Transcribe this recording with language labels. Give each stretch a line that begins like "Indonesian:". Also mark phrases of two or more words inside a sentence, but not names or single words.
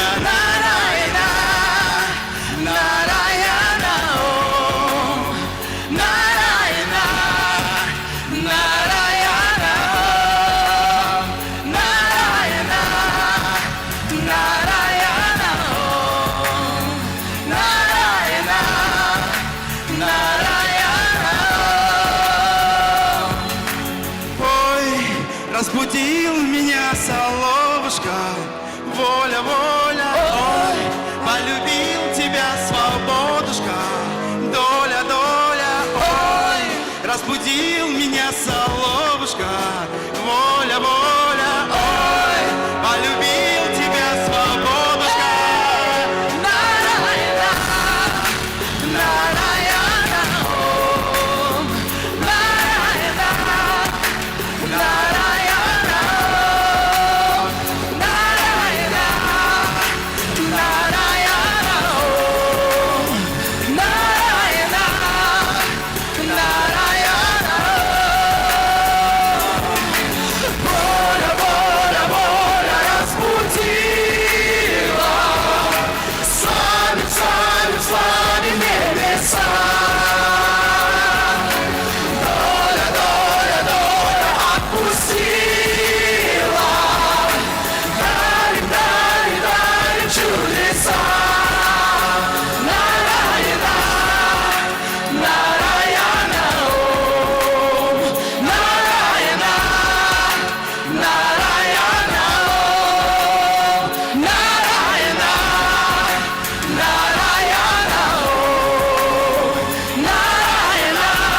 Sanskrit: Narayana, Narayana, Om, Narayana, Narayana, Om, Narayana, Narayana, Om, Narayana, Narayana.
Russian: Ой, разбудил меня соловушка, воля, воля, ой, полюбил тебя, свободушка, доля, доля, ой, разбудил меня соловушка, воля, воля, ой, полюбил тебя, свободушка.
Sanskrit: Нараяна, Нараяна, Ом, Нараяна, Нараяна, Ом, Нараяна, Нараяна, Ом, Нараяна, Нараяна, Ом.
Russian: Воля, воля, воля разбудила, славим, славим, славим небеса. Доля, доля, доля отпустила, дарим, дарим, дарим чудеса.
Sanskrit: Нараяна, Нараяна, Ом, Нараяна, Нараяна, Ом, Нараяна, Нараяна, Ом, Нараяна,